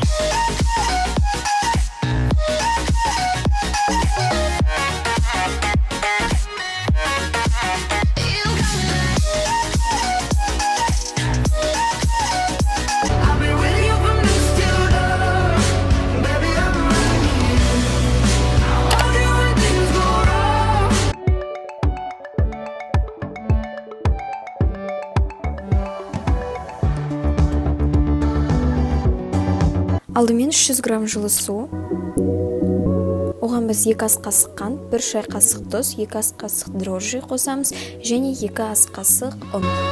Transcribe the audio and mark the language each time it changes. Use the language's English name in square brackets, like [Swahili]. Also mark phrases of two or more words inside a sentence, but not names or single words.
[English] You got me I've been with you from this till dawn. Baby, I'm right here. I love you when things go wrong. [Kazakh] Алдымен 300 грамм жылы су. Оған біз 2 ас қасық қант, 1 шай қасық тұз, 2 ас қасық дрожжи қосамыз және 2 ас қасық ұн.